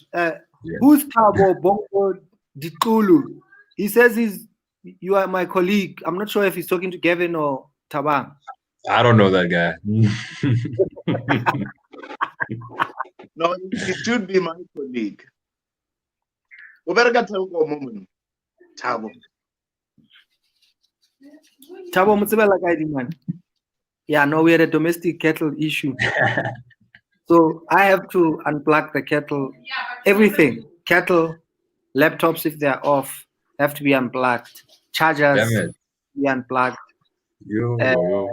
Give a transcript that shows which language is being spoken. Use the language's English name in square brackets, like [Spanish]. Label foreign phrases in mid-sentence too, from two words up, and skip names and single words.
[English] Who's Thabo Bongo Ditulu? He says you are my colleague. I'm not sure if he's talking to Gavin or Thabang. I don't know that guy. No, it should be my colleague. We better get to a moment. Thabo. Thabo Mutsibela guy, man. Yeah, no, we had a domestic kettle issue. So I have to unplug the kettle. Everything, kettle, laptops if they're off, have to be unplugged. Chargers Damn it. be unplugged. Yo.